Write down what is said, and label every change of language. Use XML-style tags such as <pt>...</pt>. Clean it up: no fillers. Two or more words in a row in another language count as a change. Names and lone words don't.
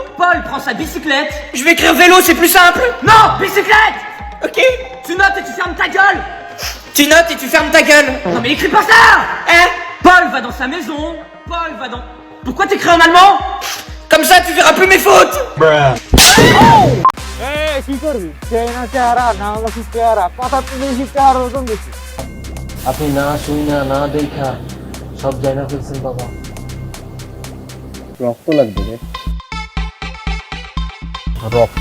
<fr>Paul prend sa bicyclette. Je vais écrire vélo, c'est plus simple. Non, bicyclette. Ok. Tu notes et tu fermes ta gueule. Tu notes et tu fermes ta gueule. Non mais écris pas ça. Hein? Paul va dans sa maison. Paul va dans... Pourquoi t'écris en allemand? Comme ça tu verras plus mes fautes.</fr> <bn>আপনি না শুই না না দেখা সব জানা ফেলছেন বাবা। রক্ত লাগবে রে। রক্ত?</bn>